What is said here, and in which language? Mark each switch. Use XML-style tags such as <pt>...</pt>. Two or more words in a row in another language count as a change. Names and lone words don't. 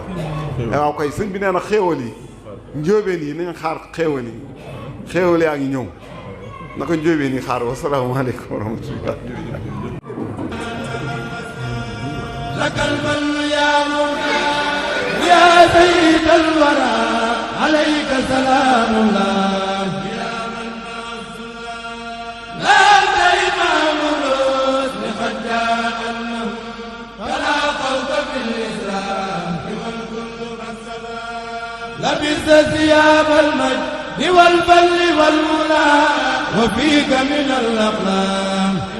<wo>waaw kay sëñ bi nee na xéewal yi njóobeen yi nañ xaar xéewal yi xéewal yaa ngi ñëw na ko njóobeen yi xaar</wo> <ar>والسلام عليكم ورحمة الله. لك من يا مولى يا سيد الورى عليك سلام الله لبست ثياب المجد والفل والمنى وفيك من الأقلام</ar>